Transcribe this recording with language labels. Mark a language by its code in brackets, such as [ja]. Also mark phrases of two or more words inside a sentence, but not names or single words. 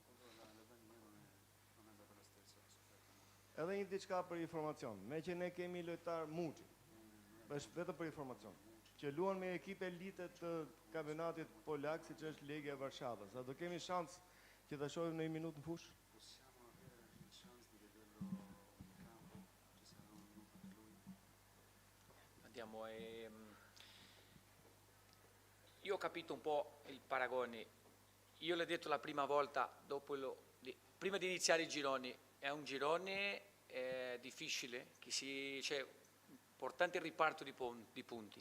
[sq] Edhe një diçka për informacion. Me që ne kemi lojtar Muçi. Është vetëm për informacion. Që luan me ekipe elite të kampionatit polak, siç është Legia e Varshavës. A do kemi shans që ta shohim në një minutë në fushë? [it] Andiamo, io ho capito un po' il paragone. Io l'ho detto la prima volta, prima di iniziare i gironi, è un girone difficile, c'è importante il riparto di punti.